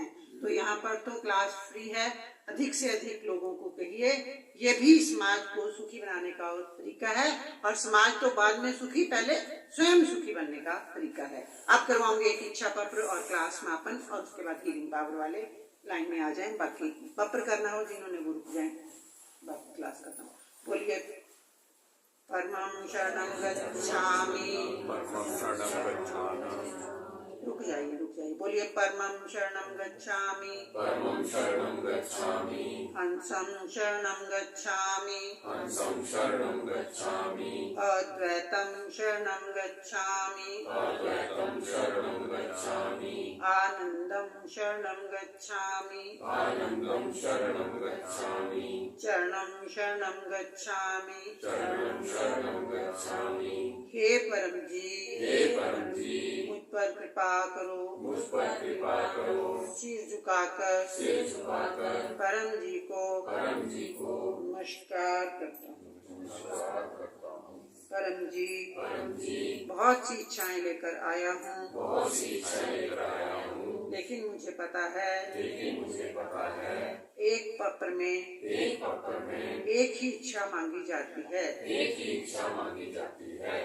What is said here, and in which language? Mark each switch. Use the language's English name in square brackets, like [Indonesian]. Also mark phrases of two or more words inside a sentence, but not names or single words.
[Hindi] तो यहाँ पर तो क्लास फ्री है। अधिक से अधिक लोगों को कहिए, ये भी समाज को सुखी बनाने का और तरीका है, और समाज तो बाद में सुखी, पहले स्वयं सुखी बनने का तरीका है। आप करवाओगे एक इच्छा पत्र और क्लास समापन, और उसके बाद हीलिंग पावर वाले लाइन में आ जाएं। बाकी पत्र करना हो जिन्होंने वो रुक जाएं, बाकी क्लास खत्म। [Sanskrit] बोलिए परमं शरणं गच्छामि। [Hindi] रुक जाइए बोलिए [Sanskrit] परमं शरणं गच्छामि। परमं शरणं गच्छामि। हंसं शरणं गच्छामि। हंसं शरणं गच्छामि। अद्वैतं शरणं गच्छामि। अद्वैतं शरणं गच्छामि। आनंदं शरणं गच्छामि। आनंदं शरणं गच्छामि। चरणं शरणं गच्छामि। चरणं शरणं गच्छामि। [Hindi] हे परम जी, हे परम जी, मुझ पर कृपा करो। मुझ पर कृपा करो। सिर झुकाकर परम जी को नमस्कार करता हूँ। परम जी, बहुत सी इच्छाएं लेकर आया हूँ, लेकिन मुझे पता है एक पत्र में एक ही इच्छा मांगी जाती है।